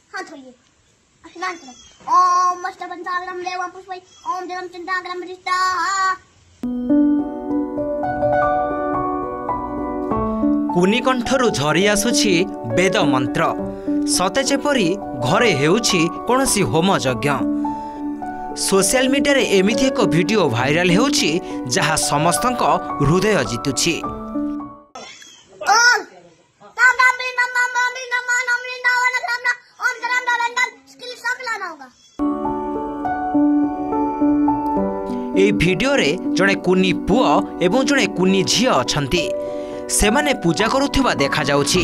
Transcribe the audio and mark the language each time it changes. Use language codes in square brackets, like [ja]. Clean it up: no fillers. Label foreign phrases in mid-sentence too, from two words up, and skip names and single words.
[hi] खोलिए स्नान करें। ओम अष्टपंचाग्रम देवं पुष्पै ओम जलम चिंताग्रम रिष्टाः। [or] କୁନି କଣ୍ଠରୁ ଝରି ଆସୁଛି ବେଦ ମନ୍ତ୍ର ସତେ ଯେପରି ଘରେ ହେଉଛି କୌଣସି ହୋମ ଯଜ୍ଞ। [en] social media [or] ରେ ଏମିତି ଏକ ଭିଡିଓ ଭାଇରାଲ ହେଉଛି ଯାହା ସମସ୍ତଙ୍କ ହୃଦୟ ଜିତୁଛି। ଏ ଭିଡିଓ ରେ ଜଣେ କୁନି ପୁଅ ଏବଂ ଜଣେ କୁନି ଝିଅ ଅଛନ୍ତି ସେମାନେ ପୂଜା କରୁଥିବା ଦେଖା ଯାଉଛି।